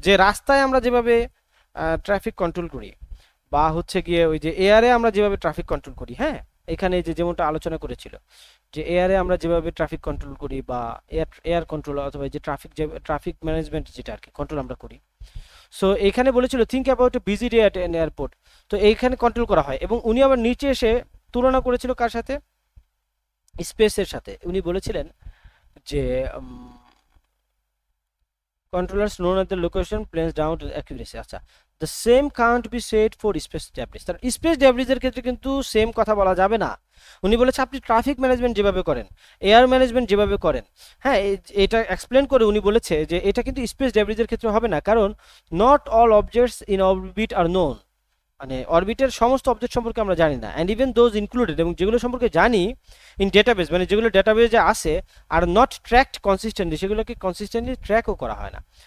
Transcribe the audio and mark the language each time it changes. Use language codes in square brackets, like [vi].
[bn] যে রাস্তায় আমরা যেভাবে ট্রাফিক কন্ট্রোল করি, বা হচ্ছে গিয়ে ওই যে এয়ারে আমরা যেভাবে ট্রাফিক কন্ট্রোল করি, হ্যাঁ, এখানে যে যেমনটা আলোচনা করেছিল, যে এয়ারে আমরা যেভাবে ট্রাফিক কন্ট্রোল করি, বা এয়ার এয়ার কন্ট্রোল, অথবা যে ট্রাফিক ম্যানেজমেন্ট যেটা আর কি কন্ট্রোল আমরা করি। সো এইখানে বলেছিল, [en] Think about a busy day at an airport. [bn] তো এইখানে কন্ট্রোল করা হয়, এবং উনি আবার নিচে এসে তুলনা করেছিল কার সাথে? স্পেসের সাথে। উনি বলেছিলেন যে [en] controllers known at the location planes down to accuracy। আচ্ছা, the same can't be said for space debris। [bn] তার স্পেস ডেব্রিজ এর ক্ষেত্রে কিন্তু সেম কথা বলা যাবে না। উনি বলেছে আপনি ট্রাফিক ম্যানেজমেন্ট যেভাবে করেন, এয়ার ম্যানেজমেন্ট যেভাবে করেন, হ্যাঁ, এটা এক্সপ্লেন করে উনি বলেছে যে এটা কিন্তু স্পেস ডেব্রিজ এর ক্ষেত্রে হবে না, কারণ [en] not all objects in orbit are known, [bn] মানে অরবিটের সমস্ত অবজেক্ট সম্পর্কে আমরা জানি না, [en] and even those included, [bn] এবং যেগুলো সম্পর্কে জানি ইন ডেটাবেস, মানে যেগুলো ডেটাবেজে আসে, [en] are not tracked consistently, [bn] সেগুলোকে কনসিস্টেন্টলি ট্র্যাকও করা হয় না।